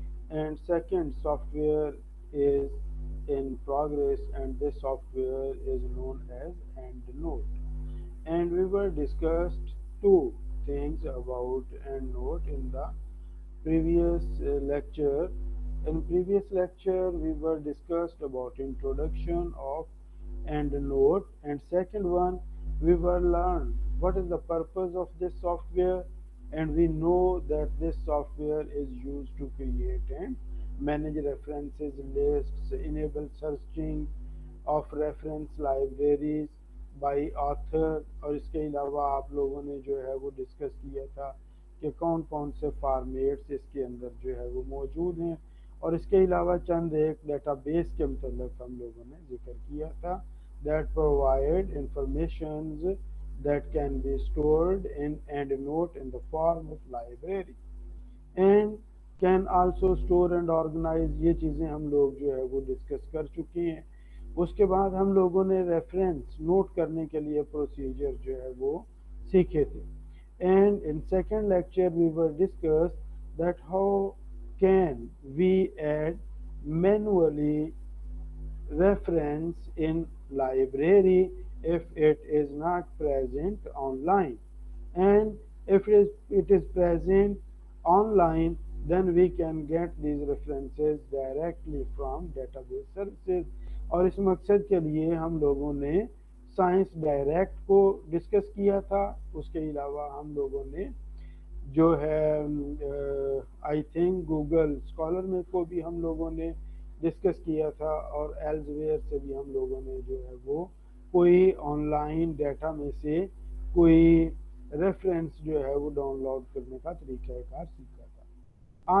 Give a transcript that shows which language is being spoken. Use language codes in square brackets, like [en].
[en] And second software is in progress, and this software is known as EndNote. And we were discussed two things about EndNote in the previous lecture. In previous lecture, we were discussed about introduction of EndNote, and second one, we were learned what is the purpose of this software, and we know that this software is used to create and manage references lists, enable searching of reference libraries by author, [hi] और इसके अलावा आप लोगों ने जो है वो discuss किया था कि कौन कौन से फॉर्मेट्स इसके अंदर जो है वो मौजूद हैं, और इसके अलावा चंद एक डेटाबेस के मतलब हम लोगों ने जिक्र किया था [en] That provide informations that can be stored in and note in the form of library and can also store and organise. [hi] ये चीज़ें हम लोग जो है वो डिस्कस कर चुके हैं। उसके बाद हम लोगों ने रेफरेंस नोट करने के लिए प्रोसीजर जो है वो सीखे थे। [en] And in second lecture we were discuss that how can we add manually reference in library if it is not present online, and if it is present online, then we can get these references directly from database services। [hi] और इस मकसद के लिए हम लोगों ने science direct को discuss किया था। उसके अलावा हम लोगों ने जो है आई थिंक गूगल स्कॉलर में को भी हम लोगों ने डिस्कस किया था, और एल्सवेयर से भी हम लोगों ने जो है वो कोई ऑनलाइन डाटा में से कोई रेफरेंस जो है वो डाउनलोड करने का तरीक़ाकार सीखा था।